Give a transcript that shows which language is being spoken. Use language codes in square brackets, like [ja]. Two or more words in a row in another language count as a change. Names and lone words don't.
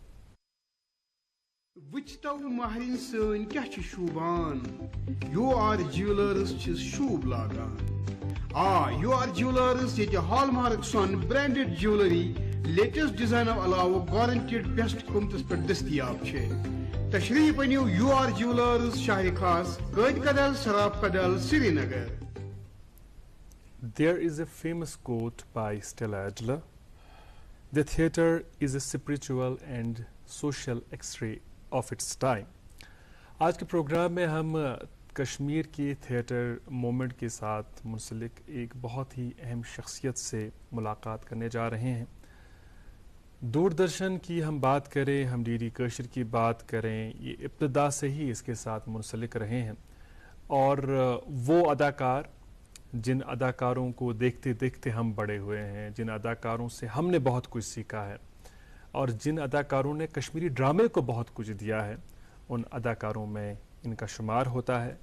[ks] وچھتو مہرِن سٲنۍ کیٛاہ چھِ شوٗبان یوٗ آر جیولرز چھِس شوٗب لاگان یوٗ آر جیولرز ییٚتہِ ہال مارک سۄن [en] branded jewellery latest [ks] ڈیزاینو علاوٕ [en] guaranteed best [ks] قۭمتس پٮ۪ٹھ دٔستیاب چھِ تشریف أنِو یوٗ آر جیولرز شاہہِ خاص قٲدۍ کدل سراف کدل سری نگر. [en] There is a famous quote by Stella Adler: "The theatre is a spiritual and social X-ray of its time." [ur] آج کے پروگرام میں ہم کشمیر کی [en] theatre movement [ur] کے ساتھ منسلک ایک بہت ہی اہم شخصیت سے ملاقات کرنے جا رہے ہیں. دوردرشن کی ہم بات کریں, ہم ڈی ڈی کٲشِر کی بات کریں, یہ ابتدا سے ہی اس کے ساتھ منسلک رہے ہیں اور وہ اداکار جن اداکاروں کو دیکھتے دیکھتے ہم بڑے ہوئے ہیں, جن اداکاروں سے ہم نے بہت کچھ سیکھا ہے اور جن اداکاروں نے کشمیری ڈرامے کو بہت کچھ دیا ہے, ان اداکاروں میں ان کا شمار ہوتا ہے.